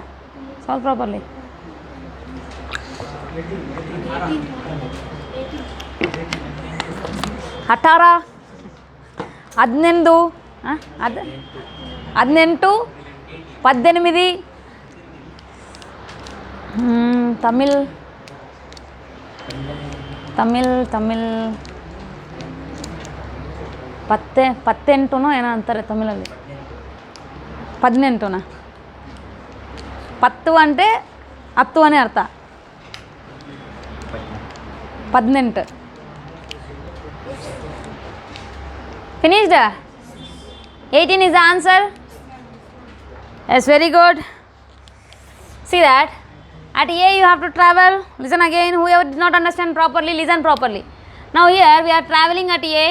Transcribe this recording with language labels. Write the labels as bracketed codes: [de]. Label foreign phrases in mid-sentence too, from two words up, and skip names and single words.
[en] Solve properly. 18, 18, 18, Tamil 18 [kn] ಏನೋ ಅಂತಾರೆ ತಮಿಳಲ್ಲಿ [en] 18 10 [te] అంటే 10 అనే అర్థ [en] 18 finished 18 is the answer. Yes, very good. See that at A you have to travel. Listen again, whoever did not understand properly, listen properly. Now here we are traveling at A.